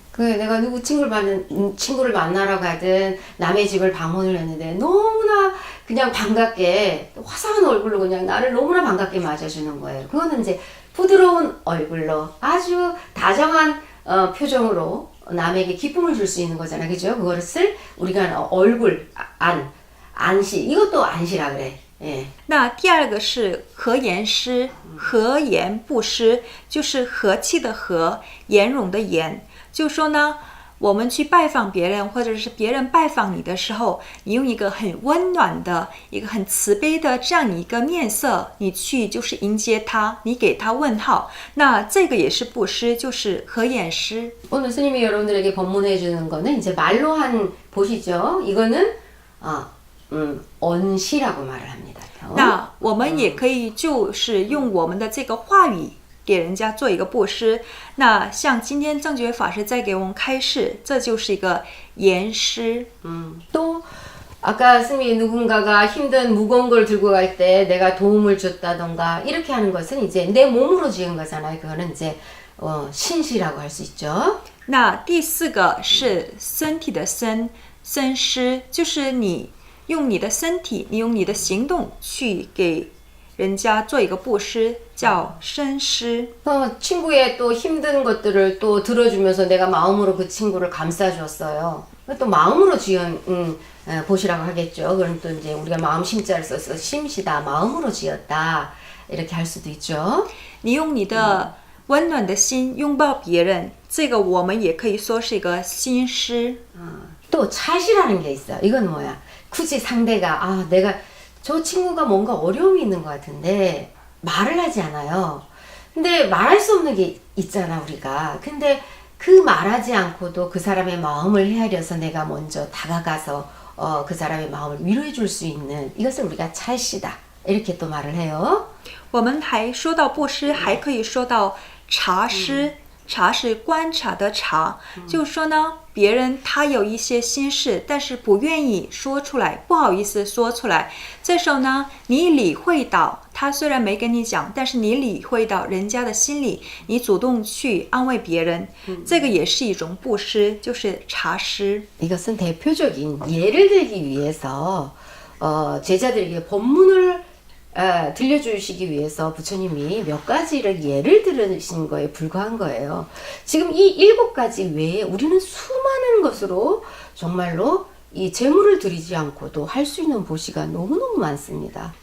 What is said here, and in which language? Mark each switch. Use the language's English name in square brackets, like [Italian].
[Korean] 그 내가 누구 친구를 만나러 가든 남의 집을 방문을 했는데 너무나 그냥 반갑게 화사한 얼굴로 그냥 나를 너무나 반갑게 맞아주는 거예요. 그거는 이제 부드러운 얼굴로 아주 다정한 표정으로 남에게 기쁨을 줄 수 있는 거잖아, 그죠? 그것을 우리가 얼굴 안시 이것도 안시라 그래. 예. [Chinese] 那第二个是和颜施，和颜布施，就是和气的和，颜容的颜。就说呢，我们去拜访别人，或者是别人拜访你的时候，你用一个很温暖的、一个很慈悲的这样一个面色，你去就是迎接他，你给他问号，那这个也是布施，就是和颜施。 [Korean] 오늘 스님이 여러분들에게 법문해 주는 거는 이제 말로 한 보시죠. 이거는 언시라고 말을 합니다. [Chinese] 那我们也可以就是用我们的这个话语给人家做一个布施。那像今天正觉法师在给我们开示，这就是一个言施。 [Korean] 또 아까 스님이 누군가가 힘든 무거운 걸 들고 갈 때 내가 도움을 줬다던가 이렇게 하는 것은 이제 내 몸으로 지은 거잖아요. 그거는 이제 신시라고 할 수 있죠. [Chinese] 那第4个是身体的身施，就是你用你的身体，你用你的行动去给人家做一个布施，叫身施。 [Korean] 친구의 또 힘든 것들을 또 들어주면서 내가 마음으로 그 친구를 감싸주었어요. 또 마음으로 지은 보시라고 하겠죠. 그럼 또 이제 우리가 마음 심자를 써서 심시다, 마음으로 지었다 이렇게 할 수도 있죠. [Chinese] 你用你的温暖的心拥抱别人，这个我们也可以说是一个心施。 [Korean] 또 찰시라는 게 있어요. 이건 뭐야? 굳이 상대가 내가 저 친구가 뭔가 어려움이 있는 것 같은데 말을 하지 않아요. 근데 말할 수 없는 게 있잖아 우리가. 근데 그 말하지 않고도 그 사람의 마음을 헤아려서 내가 먼저 다가가서 그 사람의 마음을 위로해 줄 수 있는 이것을 우리가 찰시다 이렇게 또 말을 해요. [Chinese] 我们还说到布施，还可以说到察施。察是观察的察，就是说呢，别人他有一些心事，但是不愿意说出来，不好意思说出来。这时候呢，你理会到他虽然没跟你讲，但是你理会到人家的心里，你主动去安慰别人，这个也是一种布施，就是察施。 [Korean] 이것은 대표적인 예를 들기 위해서 제자들에게 법문을 들려주시기 위해서 부처님이 몇 가지를 예를 들으신 거에 불과한 거예요. 지금 이 7가지 외에 우리는 수많은 것으로 정말로 이 재물을 드리지 않고도 할 수 있는 보시가 너무너무 많습니다.